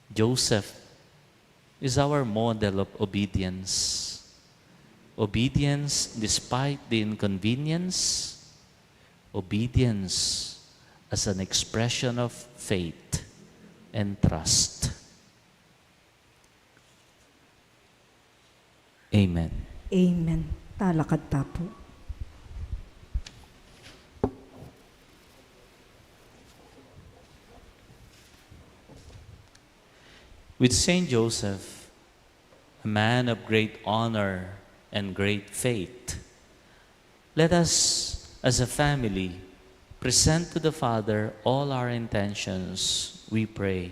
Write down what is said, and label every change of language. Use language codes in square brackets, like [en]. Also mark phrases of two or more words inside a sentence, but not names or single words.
[en] Joseph is our model of obedience. Obedience despite the inconvenience. Obedience as an expression of faith and trust. Amen. [pam] Amen. Talakad tapo. [en] With Saint Joseph, a man of great honor and great faith, let us, as a family, present to the Father all our intentions, we pray.